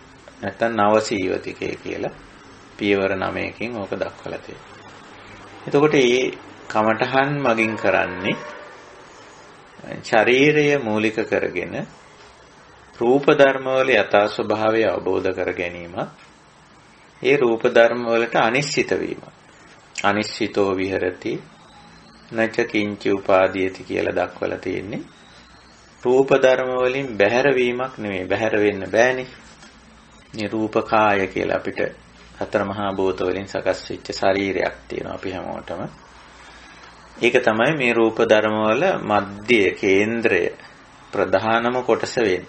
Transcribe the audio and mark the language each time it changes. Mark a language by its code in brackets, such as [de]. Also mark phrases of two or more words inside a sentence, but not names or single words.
[si] නැත්නම් නව සීවතිකය කියලා පියවර 9කින් ඕක දක්වලා තියෙනවා. එතකොට මේ කමඨහන් මගින් කරන්නේ ශරීරය මූලික කරගෙන රූප ධර්ම වල යථා ස්වභාවය අවබෝධ කර ගැනීම. ඒ රූප ධර්ම වලට අනිශ්චිත වීම. [pi] අනිශ්චිතෝ විහෙරති නච කිංචි උපාදීයති [si] කියලා දක්වලා තියෙන්නේ. රූප ධර්ම වලින් බැහැර වීමක් නෙමෙයි, බැහැර වෙන්න බෑනේ. මේ රූප කාය කියලා අපිට හතර මහා භූත වලින් සකස් වෙච්ච ශරීරයක් තියෙනවා අපි හැමෝටම. ඒක තමයි මේ රූප ධර්ම වල මධ්‍ය කේන්ද්‍රය, ප්‍රධානම කොටස වෙන්නේ.